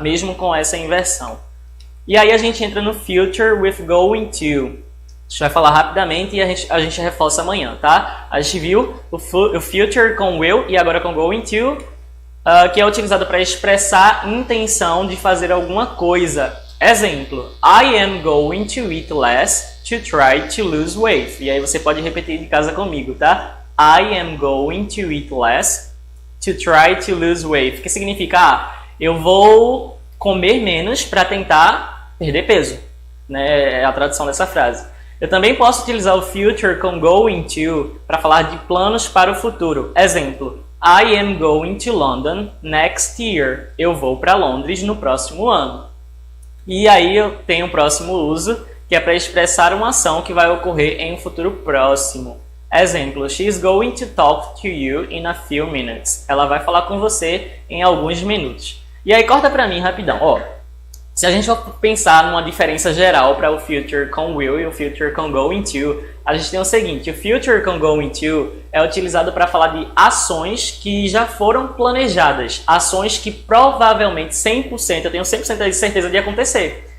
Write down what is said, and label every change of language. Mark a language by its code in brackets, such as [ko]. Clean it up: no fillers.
[pt] Mesmo com essa inversão. E aí a gente entra no future with going to. A gente vai falar rapidamente e a gente reforça amanhã, tá? A gente viu o future com will e agora com going to, que é utilizado para expressar intenção de fazer alguma coisa. [en] Exemplo, I am going to eat less to try to lose weight. [pt] E aí você pode repetir de casa comigo, tá? [en] I am going to eat less to try to lose weight. [pt] Que significa, eu vou comer menos para tentar perder peso, né? É a tradução dessa frase. Eu também posso utilizar o future com going to para falar de planos para o futuro. [en] Exemplo, I am going to London next year. [pt] Eu vou para Londres no próximo ano. E aí eu tenho o próximo uso, que é para expressar uma ação que vai ocorrer em um futuro próximo. [en] Exemplo, she is going to talk to you in a few minutes. [pt] Ela vai falar com você em alguns minutos. E aí corta para mim rapidão. Ó, se a gente for pensar numa diferença geral para o future com will e o future com going to, a gente tem o seguinte, o future com going to é utilizado para falar de ações que já foram planejadas, ações que provavelmente 100%, eu tenho 100% de certeza de acontecer.